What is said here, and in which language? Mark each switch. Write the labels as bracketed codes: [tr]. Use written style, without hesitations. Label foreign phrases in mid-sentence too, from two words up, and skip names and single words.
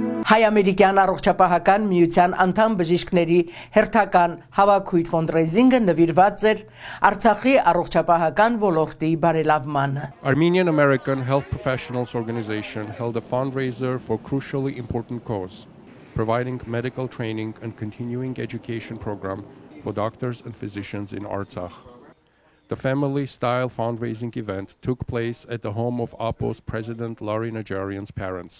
[hy] Հայ-ամերիկյան առողջապահական միության անդամ բժիշկների հերթական հավաքույթ fundraising-ը նվիրված էր Արցախի առողջապահական ոլորտի բարելավմանը. [en] Armenian American Health Professionals Organization held a fundraiser for crucially important cause, providing medical training and continuing education program for doctors and physicians in Artsakh. The family-style fundraising event took place at the home of AAHPO's President Larry Najarian's parents.